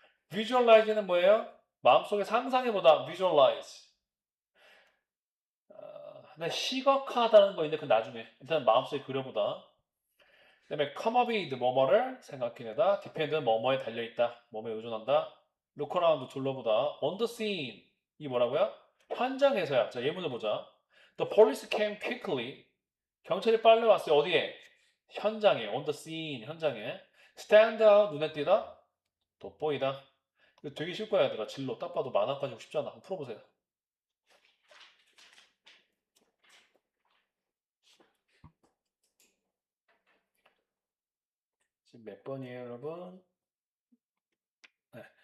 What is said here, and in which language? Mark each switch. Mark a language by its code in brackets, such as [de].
[ko] visualize는 뭐예요? 마음속에 상상해보다 visualize. 근데 시각화하다는 거 있는데 그 나중에 일단 마음속에 그려보다. 그다음에 come up with 뭐뭐를 생각해내다. depend는 뭐뭐에 달려있다. 뭐뭐에 의존한다. look around 둘러보다. on the scene 이 뭐라고요? 현장에서야. 자, 예문을 보자. [en] The police came quickly. [ko] 경찰이 빨리 왔어요. 어디에? 현장에. on the scene 현장에. stand out 눈에 띄다. 돋보이다. 이거 되게 쉽고 얘들아. 진로 딱 봐도 만화 가지고 쉽잖아. 한번 풀어보세요. 지금 몇 번이에요, 여러분? 네.